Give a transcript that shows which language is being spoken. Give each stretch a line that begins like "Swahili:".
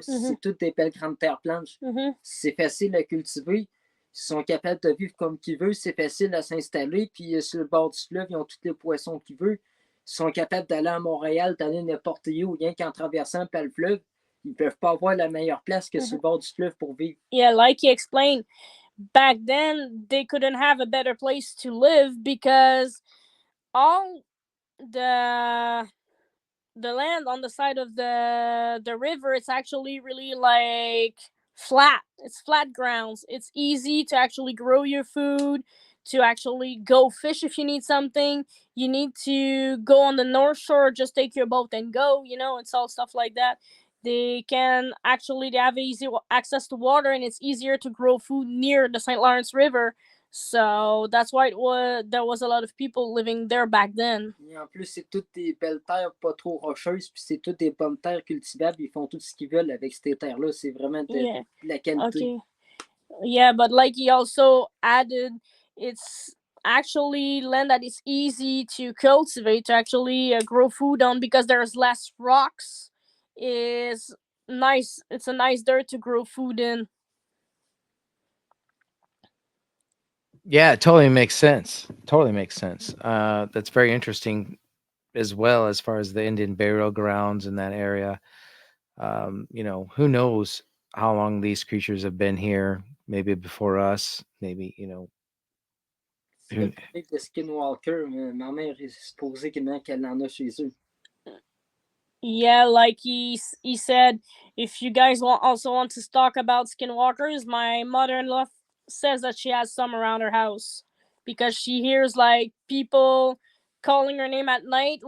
French: C'est toutes des belles grandes terres planches. C'est facile à cultiver. Ils sont capables de vivre comme qu'ils veulent. C'est facile à s'installer. Puis sur le bord du fleuve, ils ont tous les poissons qu'ils veulent. Ils sont capables d'aller à Montréal, d'aller n'importe où, rien qu'en traversant par le fleuve. Ils peuvent pas avoir la meilleure place que sur le bord du fleuve pour vivre.
English: Yeah, like he explained, back then they couldn't have a better place to live because all the land on the side of the river, it's actually really like flat. It's flat grounds. It's easy to actually grow your food, to actually go fish if you need something. You need to go on the North Shore, just take your boat and go, it's all stuff like that. They have easy access to water, and it's easier to grow food near the St. Lawrence River. So that's why there was a lot of people living there back then.
French: Et en plus, c'est toutes des belles terres pas trop rocheuses, puis c'est toutes des bonnes terres cultivables. Ils font tout ce qu'ils veulent avec ces terres-là. C'est vraiment de la qualité.
English: Okay. Yeah, but like he also added, it's actually land that is easy to cultivate, to actually grow food on, because there's less rocks. Is nice. It's a nice dirt to grow food in. Yeah, it totally makes sense. Totally makes sense. That's very interesting as well, as far as the Indian burial grounds in that area. Who knows how long these creatures have been here? Maybe before us. Maybe,
French: C'est le type de skinwalker. Ma mère est supposée qu'elle en a chez eux.
English: Yeah, like he said, if you guys also want to talk about skinwalkers, my mother-in-law says that she has some around her house, because she hears like people calling her name at night.